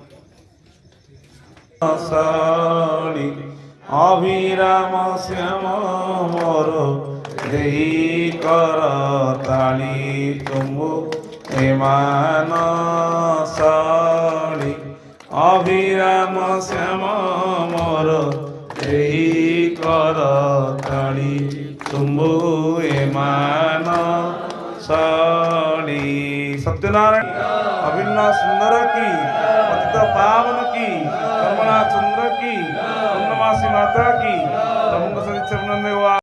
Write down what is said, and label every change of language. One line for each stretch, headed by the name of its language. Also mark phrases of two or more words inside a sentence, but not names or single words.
Odia: ଅଭିରାମ ଶ୍ୟାମ ମୋର ଦେଇ କର ତାଳି ତୁମ୍ଭୁ ଏମାନସାଳି। ଅଭିରାମ ଶ୍ୟାମ ମୋର ଦେଇ କର ତାଳି ତୁମ୍ଭୁ ଏମାନସାଳି।
Hindi: ସତ୍ୟନାରାୟଣ ଅଭିନ୍ନ ସୁନ୍ଦର की पतित पावन की कमला चंद्र की पूर्णमासी माता की।